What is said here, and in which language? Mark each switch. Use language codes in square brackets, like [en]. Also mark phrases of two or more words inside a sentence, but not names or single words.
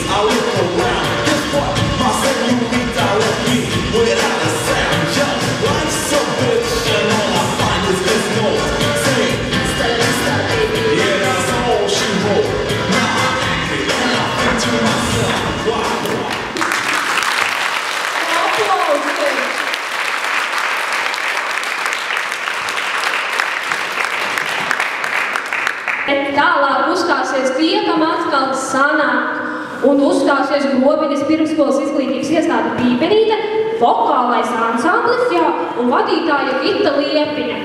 [en] I look around, guess what? My señorita left me without a sound. Just like some bitch, and all I find is this note saying, "Lista, baby." Yeah, that's all she wrote. Now I'm angry, and I think to myself, why? [lv] Tālāk uzstāsies tie, kam atkal sanāk, un uzstāsies Grobiņas pirmsskolas izglītības iestāde Pīpenīte, vokālais ansamblis, un vadītāja Gita Liepiņa.